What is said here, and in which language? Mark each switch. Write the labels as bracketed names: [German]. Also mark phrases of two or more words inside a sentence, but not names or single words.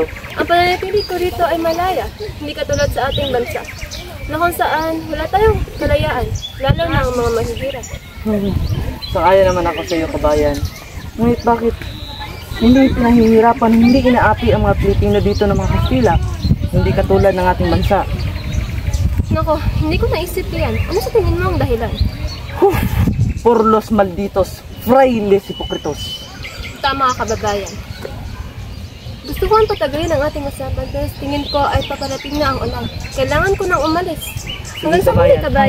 [Filipino] Ang pananatili ko rito ay malaya, hindi katulad sa ating bansa, na kung saan wala tayong kalayaan, lalo na ang mga mahihirap. Sakaya naman ako sa iyo, kabayan. Ngunit bakit hindi pinahihirapan, hindi inaapi ang mga Pilipino dito ng mga Kastila, hindi katulad ng ating bansa? Nako, hindi ko naisip yan. Ano sa tingin mo ang dahilan? [Spanish] Por los malditos, frailes hipokritos. [Filipino] Tama ka, kababayan. Gusto ko ang patagayin ang ating usapan pero tingin ko ay paparating na ang ulan. Kailangan ko nang umalis. Hanggang sa muli, kabayan.